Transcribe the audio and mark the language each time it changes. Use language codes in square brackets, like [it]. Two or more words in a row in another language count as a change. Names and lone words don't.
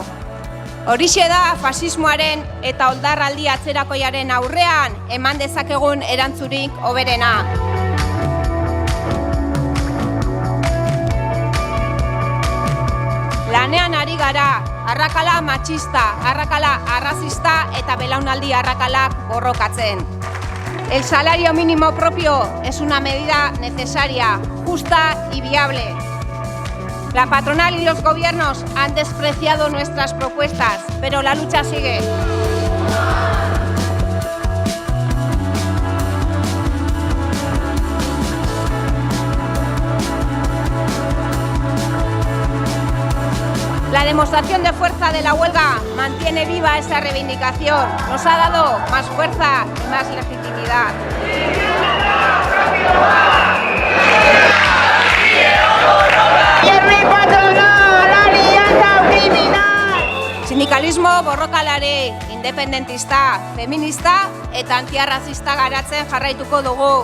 [eu] Horixe da fasismoaren eta oldarraldi atzerakoiaren aurrean eman dezakegun erantzurik hoberena. Lanean ari gara, arrakala matxista, arrakala arrazista eta belaunaldi arrakalak borrokatzen. [es] El salario mínimo propio es una medida necesaria, justa y viable. La patronal y los gobiernos han despreciado nuestras propuestas, pero la lucha sigue. La demostración de fuerza de la huelga mantiene viva esa reivindicación, nos ha dado más fuerza y más legitimidad. [eu] Sindikalismo borrokalare, independentista, feminista eta antiarrazista garatzen jarraituko dugu.